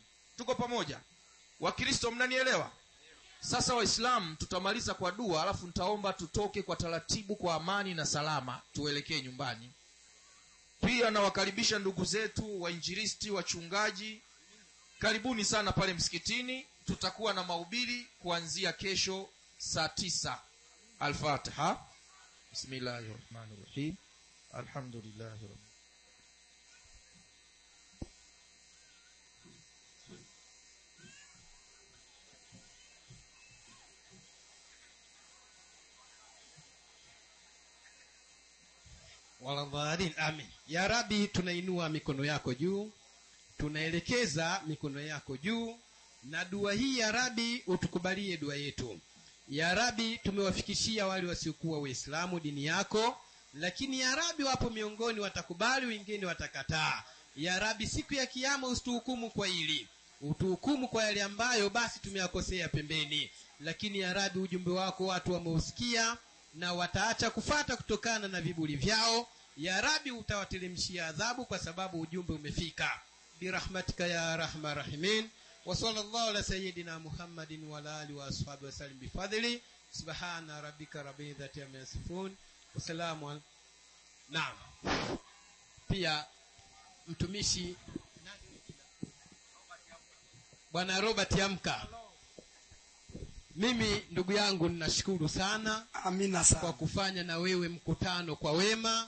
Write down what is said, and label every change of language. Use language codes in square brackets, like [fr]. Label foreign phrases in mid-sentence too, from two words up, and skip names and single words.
[sw] Tuko pamoja Wakristo, mnanielewa? Sasa Waislamu, tutamaliza kwa dua, alafu nitaomba tutoke kwa taratibu kwa amani na salama, tuelekee nyumbani. Pia nawakaribisha ndugu zetu wainjilisti, wachungaji, karibuni sana pale msikitini. Tutakuwa na mahubiri kuanzia kesho saa 9. Al-Fatiha. [ar] بسم الله الرحمن الرحيم. الحمد لله رب ولا الضالين. آمين. يا رب, [sw] tunainua mikono yako juu, tunaelekeza mikono yako juu, na dua hii [ar] يا رب [sw] utukubalie dua yetu. [ar] يا رب, [sw] tumewafikishia wale wasiokuwa Waislamu dini yako, lakini [ar] يا رب [sw] wapo miongoni watakubali, wengine watakataa. [ar] يا رب, [sw] siku ya kiyama usituhukumu kwa hili, utuhukumu kwa yale ambayo basi tumeyakosea pembeni. Lakini [ar] يا رب, [sw] ujumbe wako watu wameusikia na wataacha kufata kutokana na viburi vyao. [ar] يا رب, [sw] utawatelemshia adhabu kwa sababu ujumbe umefika. [ar] برحمتك يا أرحم الراحمين. وصلى الله على سيدنا محمد وعلى آله وأصحابه وسلم بفضل. سبحان ربك رب العزة عما يصفون. وسلام. [sw] Naam. Pia mtumishi Bwana Robert Yamka, mimi ndugu yangu ninashukuru sana. Amina sana kwa kufanya na wewe mkutano kwa wema,